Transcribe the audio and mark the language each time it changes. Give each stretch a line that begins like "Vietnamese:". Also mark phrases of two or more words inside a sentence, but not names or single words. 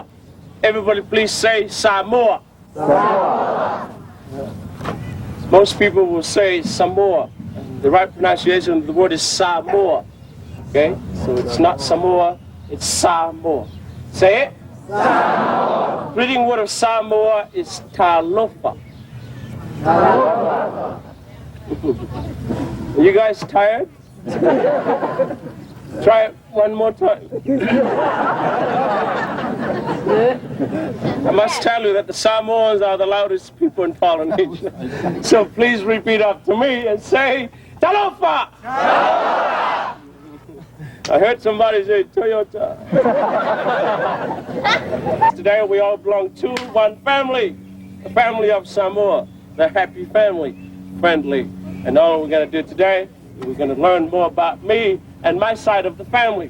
English: Everybody please say Samoa. Samoa. Most people will say Samoa. The right pronunciation of the word is Samoa. Okay? So it's not Samoa, it's Samoa. Say it. Samoa. The reading word of Samoa is talofa. Talofa. Are you guys tired? Try it one more time. I must tell you that the Samoans are the loudest people in Polynesia. So please repeat after me and say, Talofa! Talofa! I heard somebody say, Toyota. Today we all belong to one family, the family of Samoa, the happy family, friendly. And all we're going to do today, we're going to learn more about me and my side of the family.